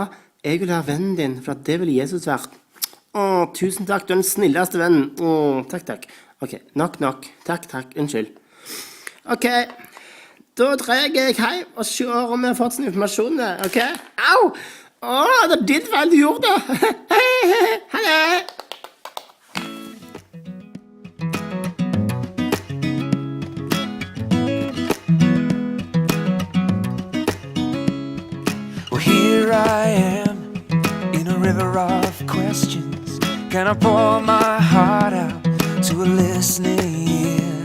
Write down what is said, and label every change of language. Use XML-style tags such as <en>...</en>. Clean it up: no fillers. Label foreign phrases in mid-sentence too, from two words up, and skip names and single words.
<no>Jeg vil være vennen din, for det vil Jesus være. Tusen takk, du er den snilleste vennen. Takk. Ok, nok. Takk, unnskyld. Ok, da drar jeg hjem og ser om jeg har fått sånn informasjon. Ok? Au! Det er ditt feil du gjorde det. Hei.</no> <en>Here I am, in a river of questions. Can I pour my heart out to a listening ear?</en>